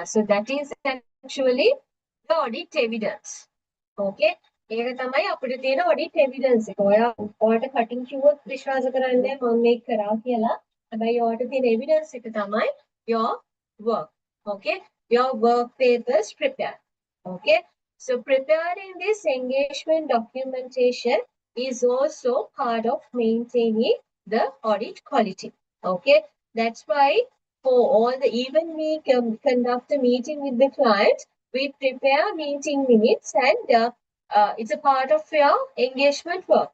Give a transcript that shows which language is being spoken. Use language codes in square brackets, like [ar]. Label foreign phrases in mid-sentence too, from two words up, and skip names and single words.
[en] So that is actually the audit evidence. [si] Okay. ඒක තමයි අපිට තියෙන [en] audit evidence [si] එක. ඔයාට cutting කිව්වොත් විශ්වාස කරන්නේ මම මේක කරා කියලා. හැබැයි ඔයාට තියෙන evidence එක තමයි [en] your work. [si] Okay. [en] Your work papers prepared. Okay. So preparing this engagement documentation is also part of maintaining the audit quality. Okay. That's why for all the, even we conduct a meeting with the client, we prepare meeting minutes, and it's a part of your engagement work.